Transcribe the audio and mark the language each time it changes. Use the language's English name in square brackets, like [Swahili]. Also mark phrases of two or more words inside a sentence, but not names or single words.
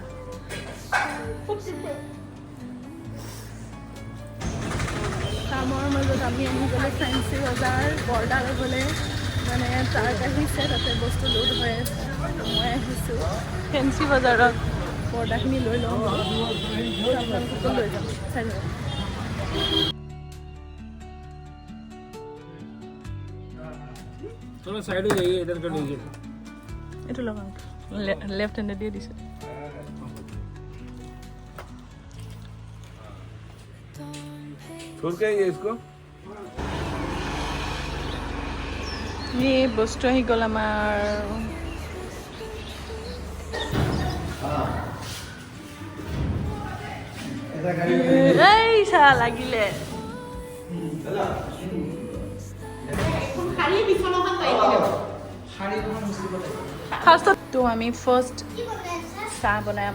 [Assamese] কামৰ মাজত আমি আহি গ'লে ফেঞ্চি বজাৰ বৰদা ল'বলৈ, মানে ট্ৰাক আহিছে, তাতে বস্তু লোড হৈ আছে। মই আহিছোঁ ফেঞ্চি বজাৰত বৰদাখিনি লৈ লওঁ, আপোনালোককো লৈ যাম, চাই যাব। [Hindi] थोड़ा साइड हो जाइए, इधर कर लीजिए। [Assamese] এইটো লগাওঁ, [English] left hand [Assamese] দিয়ে দিছে। [Hindi] छोड़ के आइए इसको। [Assamese] এই বস্তু আহি গ'ল আমাৰ। এই চা লাগিলে ফাৰ্ষ্টত আমি চাহ বনাম।